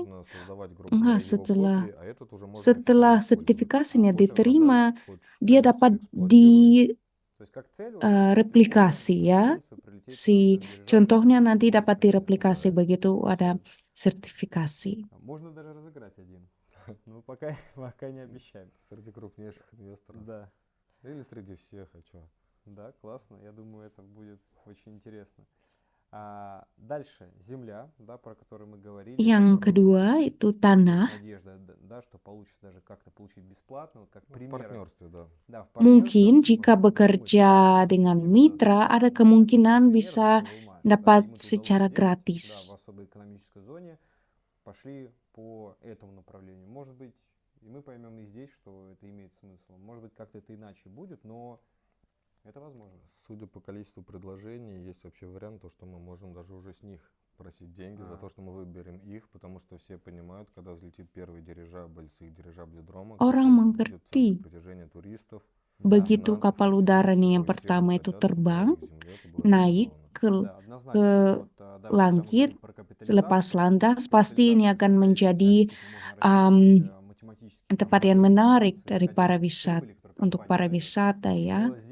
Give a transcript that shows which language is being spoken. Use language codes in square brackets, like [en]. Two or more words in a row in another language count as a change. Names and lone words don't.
[id] Enggak, setelah sertifikasinya diterima, dia dapat direplikasi ya. Contohnya nanti dapat direplikasi begitu ada sertifikasi. [ru] Ну, пока не обещаем. Среди крупнейших инвесторов. Да. Или среди всех, а что? Да, классно. Я думаю, это будет очень интересно. Дальше земля, да, про которую мы говорили. [id] Yang kedua itu tanah. [ru] Надежда, да, что получится даже как-то получить бесплатно, как пример. Да, [id] mungkin jika bekerja dengan mitra, ada kemungkinan bisa dapat secara gratis. [ru] В особой экономической зоне пошли по этому направлению. Может быть, и мы поймем и здесь, что это имеет смысл. Может быть, как-то это иначе будет, но это возможно. Судя по количеству предложений, есть вообще вариант, то, что мы можем даже уже с них просить деньги за то, что мы выберем их, потому что все понимают, когда взлетит первый дирижабль с их дирижабледрома, [id] Orang mengerti [ru] притяжение туристов. [id] Begitu kapal udaranya yang pertama itu terbang, naik ke langit, selepas landas, pasti ini akan menjadi tempat yang menarik dari untuk para wisata ya.